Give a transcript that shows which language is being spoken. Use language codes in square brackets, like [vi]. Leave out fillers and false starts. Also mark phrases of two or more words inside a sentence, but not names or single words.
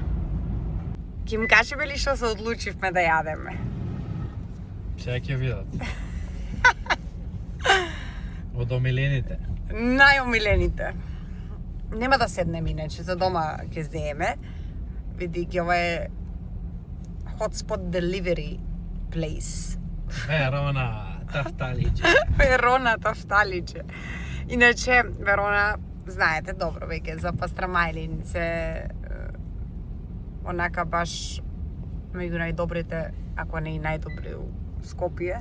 [mk] Ќе им кажеме ли што се одлучивме да јадеме? Сега ќе видат. Од омилените. Најомилените. Нема да седнем иначе, за дома ќе земеме, бидејќи ова е [en] hotspot delivery place. [mk] Верона Тафталиче. Верона Тафталиче. Иначе, Верона, знаете добро веќе за пастрамајлинице, онака баш меѓу најдобрите, ако не и најдобри у Скопје.